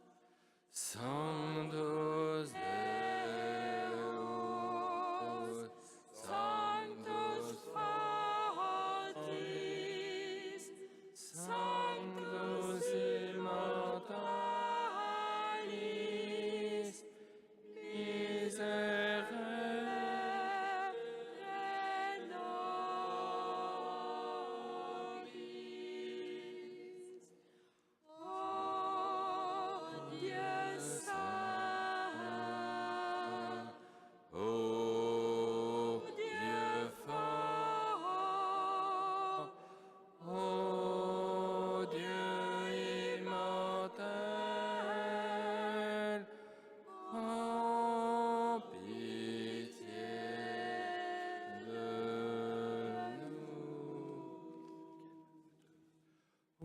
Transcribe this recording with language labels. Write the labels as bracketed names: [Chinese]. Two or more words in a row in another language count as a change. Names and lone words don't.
[Latin] Sanctus Deus, Sanctus Pacis, Sanctus Immortalis, Miserere nobis. [French] Ô Dieu saint, ô Dieu fort, ô Dieu immortel, en pitié de nous.